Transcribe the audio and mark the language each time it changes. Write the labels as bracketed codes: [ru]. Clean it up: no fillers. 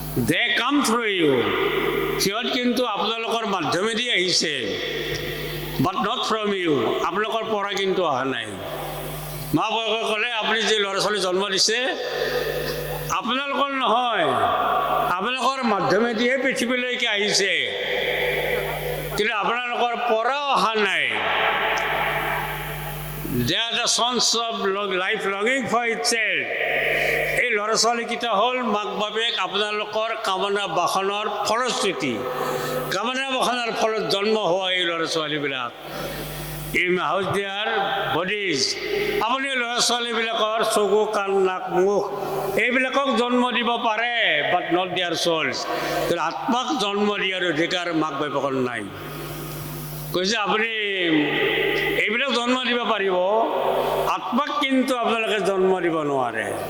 [en] they came through you, [as] সিহঁত কিন্তু আপোনালোকৰ মাধ্যমেদি আহিছে, [en] but not from you, [as] আপোনালোকৰ পৰা কিন্তু অহা নাই। মা বাপেকে ক'লে আপুনি যে ল'ৰা ছোৱালী জন্ম দিছে আপোনালোকৰ নহয়, আপোনালোকৰ মাধ্যমেদিহে পৃথিৱীলৈকে আহিছে, কিন্তু আপোনালোকৰ পৰা অহা নাই। [en] They are the sons of life longing for itself. [as] এই ল'ৰা ছোৱালীকেইটা হ'ল মাক বাপেক আপোনালোকৰ কামনা বাসনাৰ ফলশ্ৰুতি। কামনা বাসনাৰ ফলত জন্ম হোৱা এই ল'ৰা ছোৱালীবিলাক। [en] You may house their bodies. [as] আপুনি ল'ৰা ছোৱালীবিলাকৰ চকু কাণ নাক মুখ এইবিলাকক জন্ম দিব পাৰে, [en] But not their souls. [as] কিন্তু আত্মাক জন্ম দিয়াৰ অধিকাৰ মাক বাপেকৰ নাই। কৈছে আপুনি এইবিলাক জন্ম দিব পাৰিব, আত্মাক কিন্তু আপোনালোকে জন্ম দিব নোৱাৰে।